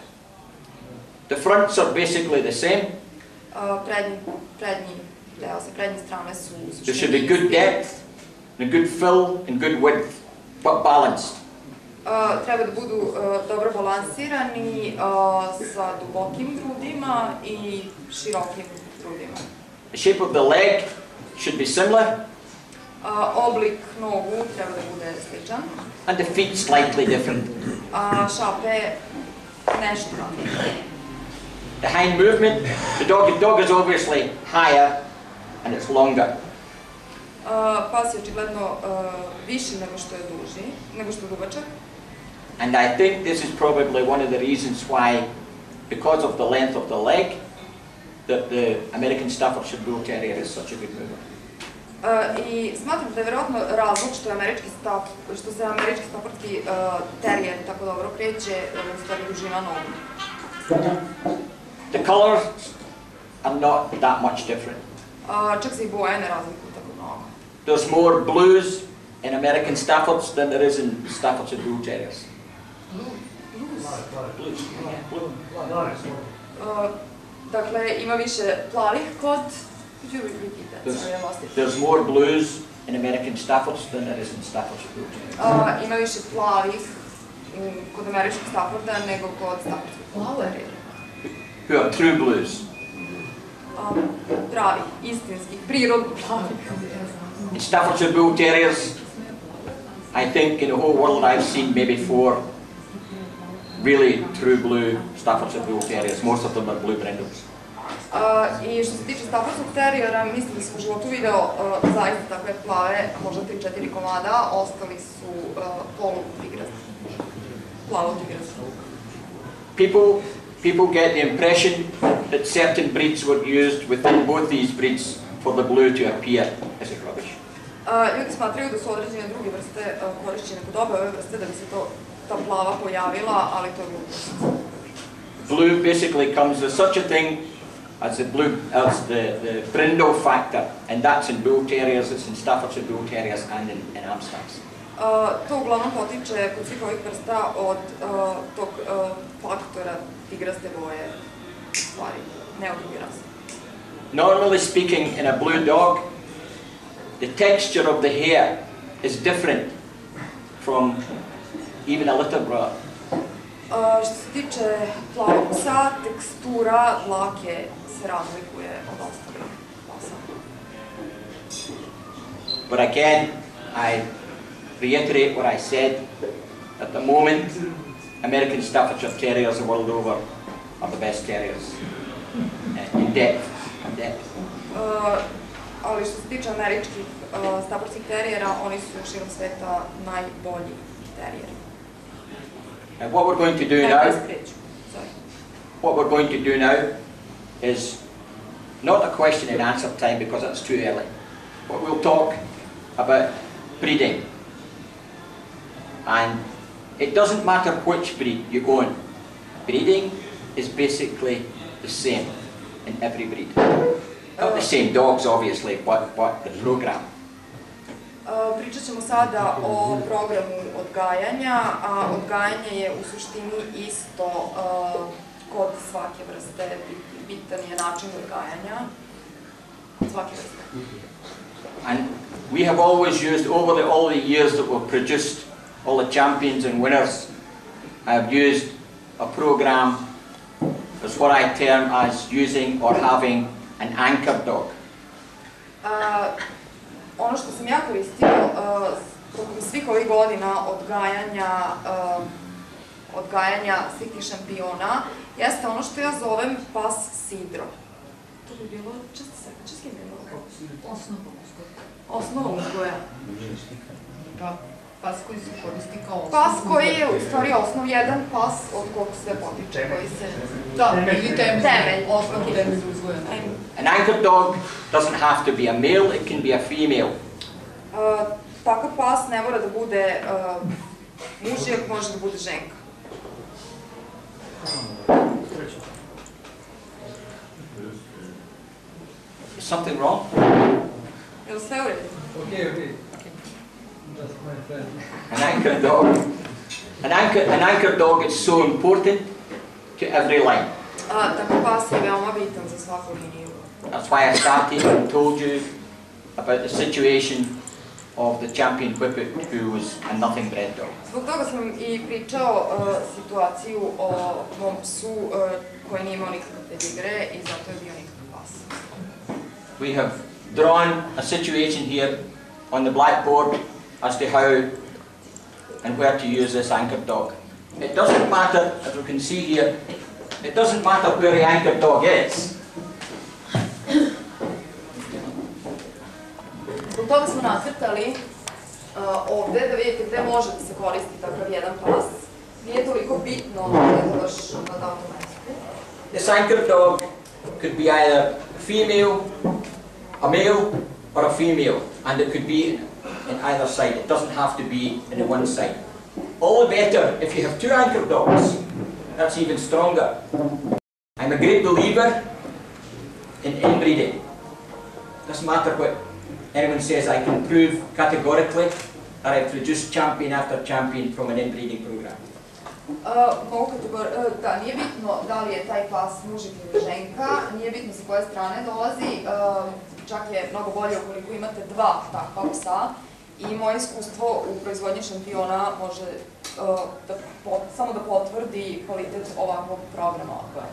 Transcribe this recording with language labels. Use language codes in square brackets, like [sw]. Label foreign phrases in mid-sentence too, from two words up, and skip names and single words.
[en] The fronts are basically the same. [sr] Prednje strane su [en] There should be good depth, and a good fill, and good width, but balanced. [sr] Treba da budu dobro balansirani sa dubokim grudima i širokim grudima. [en] The shape of the leg should be similar. [sr] Oblik nogu treba da bude sličan. [en] And the feet slightly different. [sr] Šape nešto različite. [en] The hind movement, the dog is obviously higher and it's longer. [sr] Pas je očigledno viši nego što je dugačak. [en] And I think this is probably one of the reasons why, because of the length of the leg, that the American Staffordshire Bull Terrier is such a good mover. [sr] I smatram da je vjerojatno razlog što se američki stafordski terijer tako dobro kreće u stvari dužina nogu. [en] The colors are not that much different. [sr] Čak se i boje ne razlikuju tako mnogo. [en] There's more blues in American Staffords than there is in Staffordshire Bull Terriers. Blues? [sr] Dakle, ima više plavih kod... [en] There's more blues in American Staffords than there is in Staffordshire Bull Terriers. [sr] Ima više plavih kod američkog Stafforda nego kod staffordskog Bull Terriera. [en] Who are true blues. [sr] Pravi, istinski, prirodni plavi. [en] In Staffordshire Bull Terriers, I think in the whole world I've seen maybe 4 really true blue Staffordshire Bull Terriers. Most of them are blue brindles. [sr] I što se tiče Staffordskog terijera, mislim da sam u životu video zaista takve plave, možda 3-4 komada, ostali su polu-tigrasti, plavo-tigrasti. [en] People get the impression that certain breeds were used within both these breeds for the blue to appear as a rubbish. [sr] Ljudi smatraju da su određene druge vrste korišćene kod obe ove vrste da bi se ta plava pojavila, ali to je glupost. [en] Blue basically comes with such a thing as the brindle factor, and that's in bulteriers, it's in stafordski bulteriers and in Amsterdams. [sr] To uglavnom potiče kod svih ovih vrsta od tog faktora tigraste boje stvari, ne od druge rase. [en] Normally speaking, in a blue dog, the texture of the hair is different from even a litter brother. [sr] Što se tiče plavog psa, tekstura dlake se razlikuje od ostalih pasa. [en] But again, I reiterate what I said. At the moment, American Staffordshire Terriers the world over are the best terriers in depth. [sr] Ali što se tiče američkih stafordskih terijera, oni su širom sveta najbolji terijeri. [en] And what we're going to do now is not a question and answer time because it's too early, but we'll talk about breeding. And it doesn't matter which breed you go on. Breeding is basically the same in every breed. Not the same dogs, obviously, but the program. [sr] Pričat ćemo sada o programu odgajanja, a odgajanje je u suštini isto kod svake vrste. Bitan je način odgajanja svake vrste. [en] And we have always used, over all the years that we've produced all the champions and winners, I have used a program as what I term as using or having an anchor dog. [sr] Ono što sam ja koristio tokom svih ovih godina odgajanja svih tih šampiona jeste ono što ja zovem pas sidro. To bi bilo česki bilo? Osnova uzgoja. Pas koji se koristi kao osnov. Pas koji je u stvari osnov, jedan pas od kog sve potiče, koji se... Da, ili temelj. Osnov temelj uzgoja. [en] An anchor dog doesn't have to be a male, it can be a female. [sr] Takav pas ne mora da bude mužijak, može da bude ženka. [en] Is something wrong? [sr] Je li sve u redu? [en] Okay. An anchor dog is so important to every line. [sr] Takav pas je veoma bitan za svaku liniju. [en] That's why I started and told you about the situation of the champion whippet who was a nothing bred dog. [sr] Zbog toga sam i pričao situaciju o mom psu koji nije imao nikakve pedigre i zato je bio nikakav pas. [en] We have drawn a situation here on the blackboard as to how and where to use this anchor dog. It doesn't matter, as we can see here, it doesn't matter where the anchor dog is. [sr] Zbog toga smo nacrtali ovde da vidite gde može da se koristi takav jedan pas. Nije toliko bitno da je baš na datom mestu. [en] This anchor dog could be either a female, a male, or a female, and it could be in either side. It doesn't have to be in the one side. All the better if you have two anchor dogs. That's even stronger. I'm a great believer in inbreeding. Doesn't matter what anyone says, I can prove categorically that I've produced champion after champion from an inbreeding program. [sr] Da, nije bitno da li je taj pas mužik ili ženka, nije bitno sa koje strane dolazi, čak je mnogo bolje ukoliko imate dva takva psa i moje iskustvo u proizvodnji šampiona može samo da potvrdi kvalitet ovakvog programa odgoja.